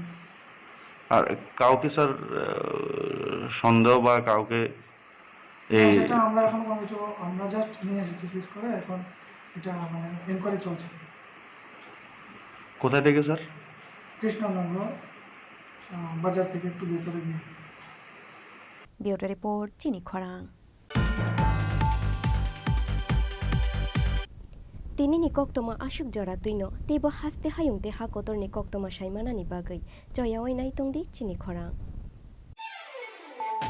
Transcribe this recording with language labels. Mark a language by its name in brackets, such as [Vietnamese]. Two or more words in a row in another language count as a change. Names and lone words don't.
[Bangla] আর কাউকে স্যার সন্দেহ বা কাউকে এই সেটা আমরা এখন আমরা জাস্ট নিয়ে এসেছি সিজ করে, এখন এটা মানে ইনকোয়ারি চলছে। কোথা থেকে স্যার? কৃষ্ণনগর বাজার থেকে একটু ভেতরে গিয়ে। [English] bureau report [Bangla] চিনি খরাং। [Kok Borok] Tini ni koktoma asuk jora tuino tibo haste hayungte ha kotor ni koktoma saimana ni bagai joya oi nai tongdi Chini Khorang